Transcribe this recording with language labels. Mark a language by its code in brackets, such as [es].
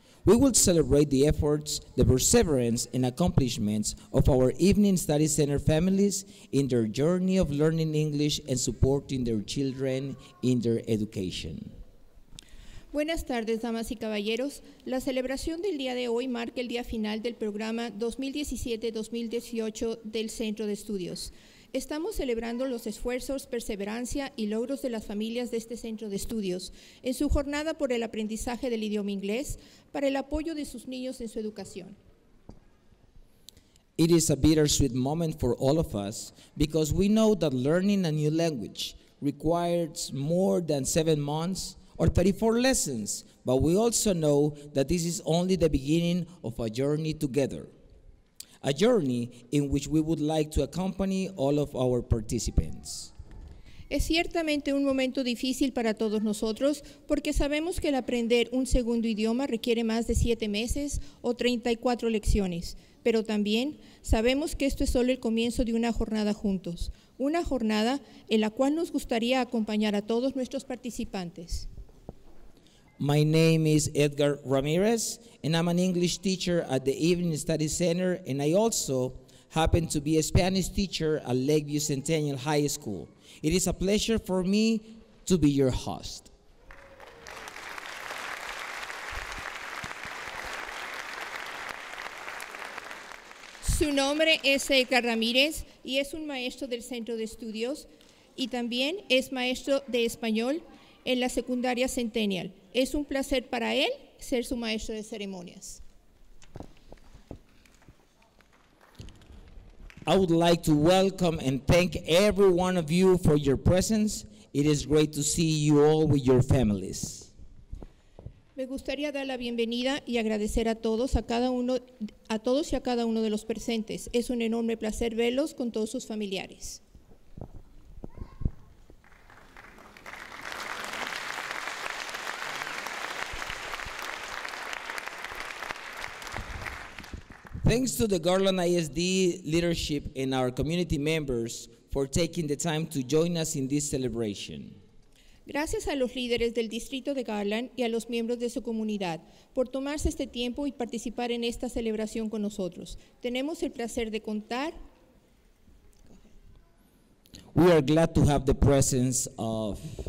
[en] We will celebrate the efforts, the perseverance, and accomplishments of our Evening Study Center families in their journey of learning English and supporting their children in their education. [es] Buenas tardes, damas y caballeros. La celebración del día de hoy marca el día final del programa 2017-2018 del Centro de Estudios. Estamos celebrando los esfuerzos, perseverancia y logros de las familias de este Centro de Estudios en su jornada por el aprendizaje del idioma inglés para el apoyo de sus niños en su educación. [en] It is a bittersweet moment for all of us because we know that learning a new language requires more than 7 months or 34 lessons, but we also know that this is only the beginning of a journey together, a journey in which we would like to accompany all of our participants. [es] Es ciertamente un momento difícil para todos nosotros porque sabemos que el aprender un segundo idioma requiere más de 7 meses o 34 lecciones, pero también sabemos que esto es solo el comienzo de una jornada juntos, una jornada en la cual nos gustaría acompañar a todos nuestros participantes. [en] My name is Edgar Ramirez, and I'm an English teacher at the Evening Study Center, and I also happen to be a Spanish teacher at Lakeview Centennial High School. It is a pleasure for me to be your host. [es] Su nombre es Edgar Ramírez y es un maestro del Centro de Estudios y también es maestro de español en la secundaria Centennial. Es un placer para él ser su maestro de ceremonias. [en] I would like to welcome and thank every one of you for your presence. It is great to see you all with your families. [es] Me gustaría dar la bienvenida y agradecer a todos y a cada uno de los presentes. Es un enorme placer verlos con todos sus familiares. [en] Thanks to the Garland ISD leadership and our community members for taking the time to join us in this celebration. [es] Gracias a los líderes del distrito de Garland y a los miembros de su comunidad por tomarse este tiempo y participar en esta celebración con nosotros. Tenemos el placer de contar. [en] We are glad to have the presence of